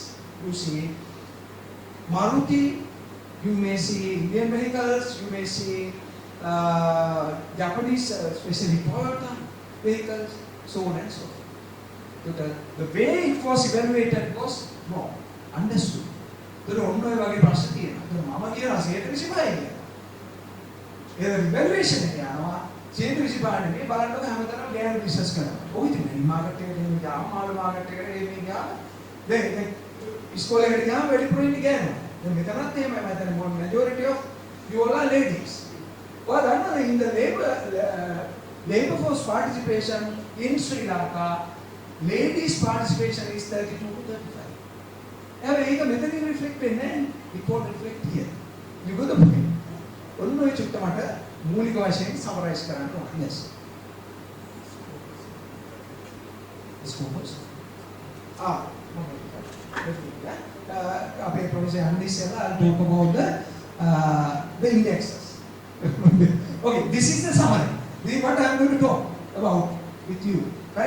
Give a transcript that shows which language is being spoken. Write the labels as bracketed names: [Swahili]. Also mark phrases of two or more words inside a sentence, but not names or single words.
[English] You see Maruti, you may see Indian vehicles, you may see Japanese, especially Toyota vehicles, so on and so forth. So the way it was evaluated was wrong, understood. [Sinhala] So ඔන්න ඔය වගේ ප්‍රශ්න තියෙනවා. මම කියනවා 125යි කියලා. ඒ evaluation එක යනවා 125 නේ බලන්නකො හැමතැනම ගෑනු බිස්නස් කරනවා. ඔය ඉතින් මාකට් එකට එන්නේ ගියාම මාළු මාකට් එකට එන්නේ ගියාම දැන් ඉස්කෝලේකට ගියාම වැඩිපුර ඉන්නේ ගෑනු. දැන් මෙතනත් එහෙමයි මම [English] majority of you all are ladies. Well, in the labor force participation in Sri Lanka, ladies participation is 32 to 35. Yeah, [Sinhala] ඒක මෙතනින් reflect වෙන්නේ [English] it won't reflect here. You got the point. [Sinhala] ඔන්න ඔය චුට්ට මට මූලික වශයෙන් summarize කරන්න ඕන. [English] Yes. Scopus. [Sinhala] අපේ professor Andis [English] I'll talk about the indexes. Okay, this is the summary. This is what I am going to talk about with you, right?